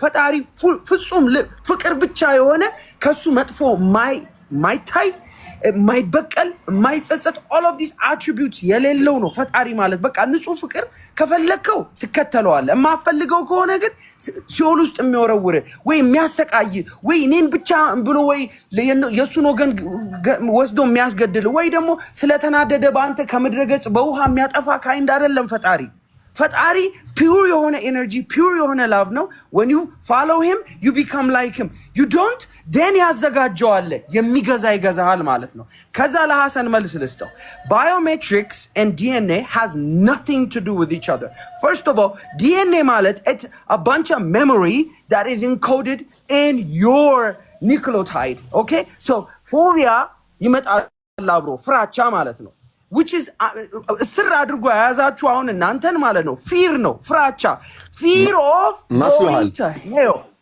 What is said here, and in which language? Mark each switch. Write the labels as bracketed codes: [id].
[am] ፈጣሪ ፍጹም ፍቅር ብቻ የሆነ ከሱ መጥፎ ማይታይ ማይበቀል ማይጸጸት [en] all of these attributes [am] የሌለው ነው ፈጣሪ ማለት። በቃ ንጹህ ፍቅር ከፈለከው ትከተለዋለህ። የማፈልገው ከሆነ ግን ሲኦል ውስጥ የሚወረውር ወይ የሚያሰቃይ ወይ እኔን ብቻ ብሎ ወይ የሱን ወገን ወስዶ የሚያስገድል ወይ ደግሞ ስለተናደደ በአንተ ከምድረ ገጽ በውሃ የሚያጠፋ ካይንድ አይደለም ፈጣሪ። ፈጣሪ pure የሆነ energy, pure የሆነ love ነው። [en] when you follow him you become like him. you don't then [am] ያዘጋጀዋል የሚገዛ ይገዛሃል ማለት ነው። ከዛ ለሐሰን መልስ ልስጠው። [en] biometrics and DNA has nothing to do with each other. First of all, DNA ማለት it's a bunch of memory that is encoded in your nucleotide, okay? [am] so phobia ይመጣል አብሮ ፍራቻ ማለት ነው which is ስር አድርጎ ያዛችሁ አሁን እናንተን ማለት ነው። ፊር ነው ፍራቻ [en] fear of going to hell.